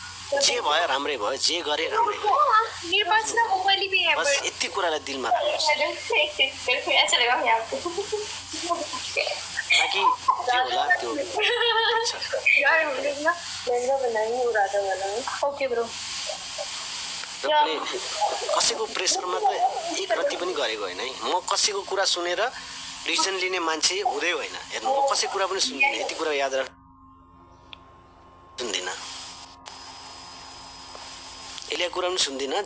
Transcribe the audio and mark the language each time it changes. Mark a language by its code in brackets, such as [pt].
[ne] जे भयो राम्रै भयो, जे गरे राम्रै भयो। [hi] मेरे पास ना मोबाइल भी है, [ne] बस यति कुरालाई दिलमा राख्नुहोस् ताकि जे होला त्यो हुन्छ। [hi] यार हम लोग ना लहंगा बनाएंगे और राधा बनाएंगे। [en] Okay bro. [ne] र पनि कसैको प्रेसरमा त एक रति पनि गरेको होइन है। म कसैको कुरा सुनेर डिसिजन लिने मान्छे हुँदै होइन। हेर्नु, म कसैको कुरा पनि सुन्दिनँ, यति कुरा याद राख सुन्दिनँ, यसले कुरा पनि सुन्दिनँ।